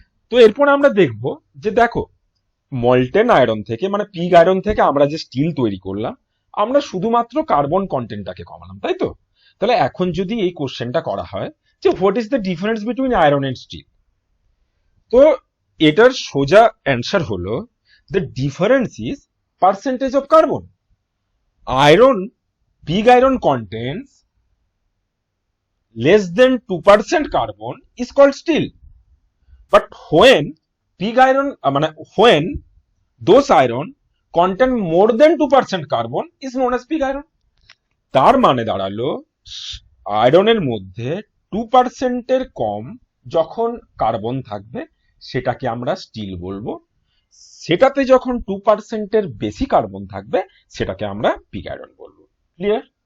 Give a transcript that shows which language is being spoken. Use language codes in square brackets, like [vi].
[bn] তো এরপর আমরা দেখব যে দেখো, মল্টেন আয়রন থেকে মানে পিগ আয়রন থেকে আমরা যে স্টিল তৈরি করলাম, আমরা শুধুমাত্র কার্বন কন্টেন্টটাকে কমালাম, তাই তো? তাহলে এখন যদি এই কোশ্চেনটা করা হয় যে [en] what is the difference between iron and steel, [bn] তো এটার সোজা অ্যান্সার হলো [en] The difference is percentage of carbon. Iron, pig iron contains less than 2% carbon is called steel. But when pig iron, when those iron contain more than 2% carbon is known as pig iron. [bn] তার মানে দাঁড়ালো আয়রনের মধ্যে 2% এর কম যখন carbon থাকবে সেটাকে আমরা স্টিল বলবো, সেটাতে যখন 2% এর বেশি কার্বন থাকবে সেটাকে আমরা পিগ আয়রন বলবো। ক্লিয়ার?